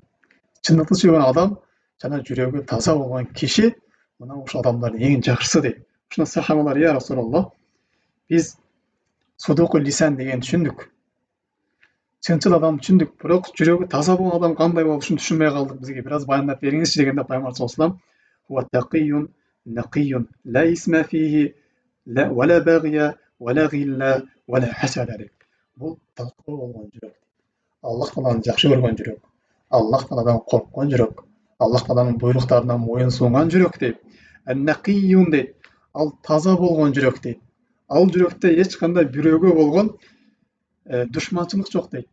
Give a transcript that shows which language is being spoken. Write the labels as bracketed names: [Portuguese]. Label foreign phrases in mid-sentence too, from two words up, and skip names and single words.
[Kyrgyz] Чындыкты сүйлөгөн адам жана жүрөгү таза болгон киши мына ушул адамдардын эң жакшысы дейт. Ушуна сахабалар, [Arabic] يا رسول الله, [Kyrgyz] биз [Arabic] صدوق اللسان [Kyrgyz] деген түшүндүк. Чынчыл адам түшүндүк, бирок жүрөгү таза болгон адам кандай болуп, ушуну түшүнбөй калдык. Бизге бир аз баяндап бериңизчи дегенде пайгамбар [Arabic] صلى الله عليه وسلم تقي نقي لا إثم فيه ولا بغي ولا غل ولا حسد [Kyrgyz] дейт. Бул таква болгон жүрөк. Аллах Тааланы жакшы көргөн жүрөк, Аллах Тааладан корккон жүрөк, Аллах Тааланын буйруктарына моюн сунган жүрөк дейт. Нақийюн дейт. Ал таза болгон жүрөк дейт. Ал жүрөктө эч кандай бирөөгө болгон душманчылык жок дейт.